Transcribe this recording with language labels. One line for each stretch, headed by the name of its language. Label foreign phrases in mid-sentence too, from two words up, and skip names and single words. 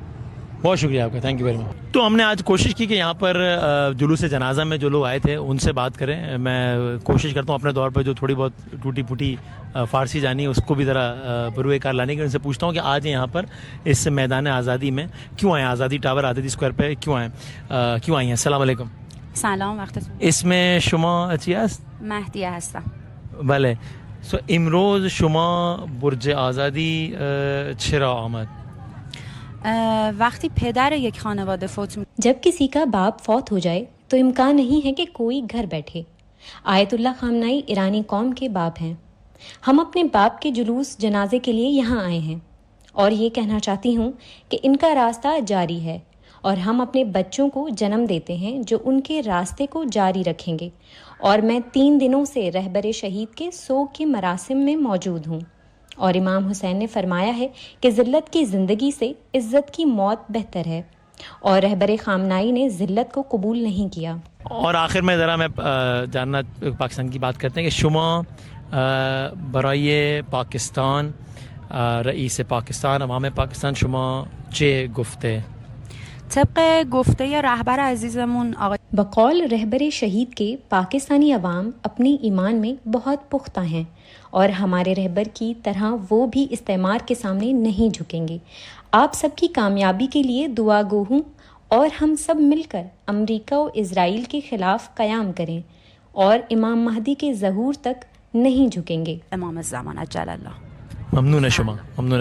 Urdu: بہت شکریہ آپ کا،
English: Thank you very much.
Urdu: تو ہم نے آج کوشش کی کہ یہاں پر جلوس جنازہ میں جو لوگ آئے تھے ان سے بات کریں. میں کوشش کرتا ہوں اپنے دور پر جو تھوڑی بہت ٹوٹی پھوٹی فارسی جانی ہے اس کو بھی ذرا بروئے کار لانے کی. ان سے پوچھتا ہوں کہ آج یہاں پر اس میدان آزادی میں کیوں آئے، آزادی ٹاور آزادی اسکوائر پہ کیوں آئی ہیں؟
Arabic: السلام علیکم.
Persian: سلام، وقتتون. اسم شما چی است؟ مهدیه هستم. بله. امروز شما برج آزادی چرا آمد؟ وقتی پدر یک خانواده فوت
Urdu: جب کسی کا باپ فوت ہو جائے تو امکان نہیں ہے کہ کوئی گھر بیٹھے. آیت اللہ خامنائی ایرانی قوم کے باپ ہیں. ہم اپنے باپ کے جلوس جنازے کے لیے یہاں آئے ہیں اور یہ کہنا چاہتی ہوں کہ ان کا راستہ جاری ہے اور ہم اپنے بچوں کو جنم دیتے ہیں جو ان کے راستے کو جاری رکھیں گے. اور میں 3 دنوں سے رہبر شہید کے سوگ کے مراسم میں موجود ہوں، اور امام حسین نے فرمایا ہے کہ ذلت کی زندگی سے عزت کی موت بہتر ہے، اور رہبر خامنائی نے ذلت کو قبول نہیں کیا. اور آخر میں ذرا میں جاننا پاکستان کی بات کرتے ہیں کہ
Persian: شما برای پاکستان رئیس پاکستان عوام پاکستان شما چه گفته؟ طبق گفته رهبر عزیزمون آقای
Urdu: بقول رہبر شہید کے پاکستانی عوام اپنی ایمان میں بہت پختہ ہیں، اور ہمارے رہبر کی طرح وہ بھی استعمار کے سامنے نہیں جھکیں گے. آپ سب کی کامیابی کے لیے دعا گو ہوں، اور ہم سب مل کر امریکہ و اسرائیل کے خلاف قیام کریں اور امام مہدی کے ظہور تک نہیں جھکیں گے.
Arabic: امام الزمان عجل اللہ.
Persian: ممنون ہے شما، ممنون ہے.